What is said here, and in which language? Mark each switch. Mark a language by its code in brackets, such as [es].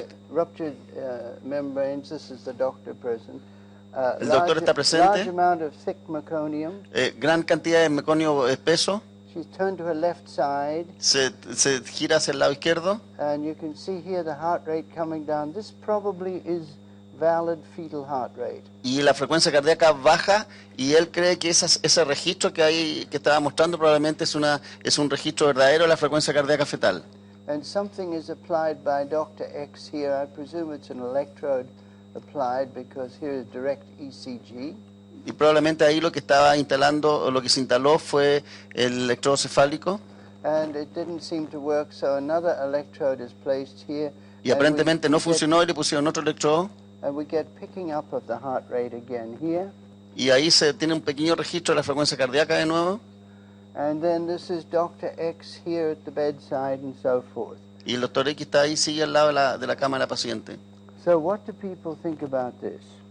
[en] Ruptured membranes, this is the doctor present. [es] El doctor está presente. [en] Large amount of thick meconium. [es] Gran cantidad de meconio espeso. [en] She's turned to her left side. [es] Se gira hacia el lado izquierdo. [en] And you can see here the heart rate coming down. This probably is valid fetal heart rate. [es] Y la frecuencia cardíaca baja y él cree que ese registro que estaba mostrando probablemente es un registro verdadero de la frecuencia cardíaca fetal. [en] And something is applied by Dr. X here. I presume it's an electrode applied because here is direct ECG. [es] Y probablemente ahí lo que estaba instalando o lo que se instaló fue el electrodo cefálico. [en] And it didn't seem to work, so another electrode is placed here. [es] Y aparentemente no funcionó y le pusieron otro electrodo. [en] And we get picking up of the heart rate again here. [es] Y ahí se tiene un pequeño registro de la frecuencia cardíaca de nuevo. [en] And then this is Dr. X here at the bedside and so forth. [es] Y el doctor X está ahí, sigue al lado de la cama de la paciente. [en] So what do people think about this?